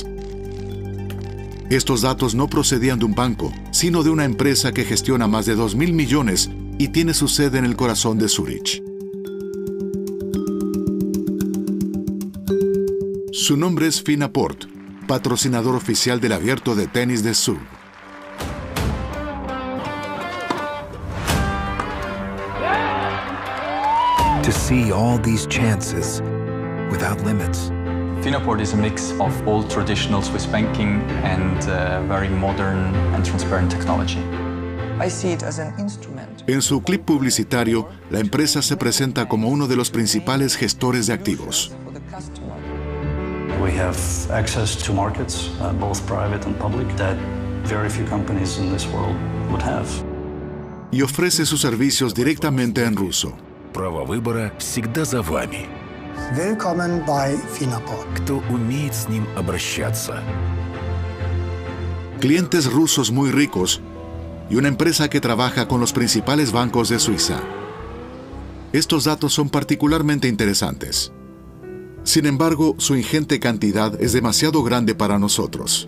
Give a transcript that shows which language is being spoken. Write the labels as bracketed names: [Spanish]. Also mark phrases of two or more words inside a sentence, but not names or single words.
[Spanish] Estos datos no procedían de un banco, sino de una empresa que gestiona más de 2.000 millones y tiene su sede en el corazón de Zúrich. Su nombre es Finaport, patrocinador oficial del Abierto de Tenis de Zug. [English] To see all these chances without limits. Finaport is a mix of old traditional Swiss banking and very modern and transparent technology. I see it as an instrument. [Spanish] En su clip publicitario, la empresa se presenta como uno de los principales gestores de activos. [English] We have access to markets, both private and public, that very few companies in this world would have. [Spanish] Y ofrece sus servicios directamente en ruso. [Russian] Право выбора всегда за вами. [German] Willkommen bei Finaport. [Russian] Кто умеет с ним обращаться? [Spanish] Clientes rusos muy ricos y una empresa que trabaja con los principales bancos de Suiza. Estos datos son particularmente interesantes. Sin embargo, su ingente cantidad es demasiado grande para nosotros.